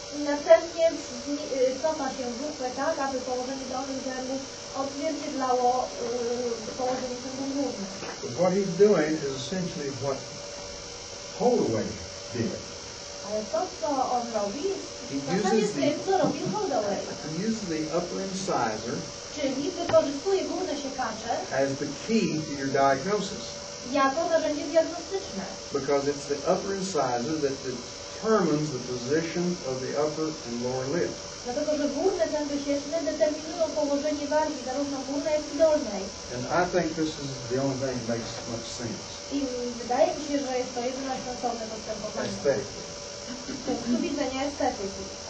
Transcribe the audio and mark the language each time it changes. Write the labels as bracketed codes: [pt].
[pl] Następnie cofa się lufę tak, aby położenie dolnych zębów odzwierciedlało położenie zębów górnych. [en] But what he's doing is essentially what Holloway did. [pl] Ale to, co on robi, w zasadzie z tym, co robił Holloway. [en] He uses the upper incisor [pl] Czyli wykorzystuje górne siekacze [en] as the key to your diagnosis. [pl] jako narzędzie diagnostyczne. [en] Because it's the upper incisor that determines the position of the upper and lower lip. [pl] Dlatego, że górne zęby sieczne determinują położenie wargi, zarówno górnej, jak i dolnej. [en] And I think this is the only thing that makes much sense. [pl] I wydaje mi się, że jest to jedyne sensowne postępowanie. [en] Aesthetically. [pl] Z punktu widzenia estetyki.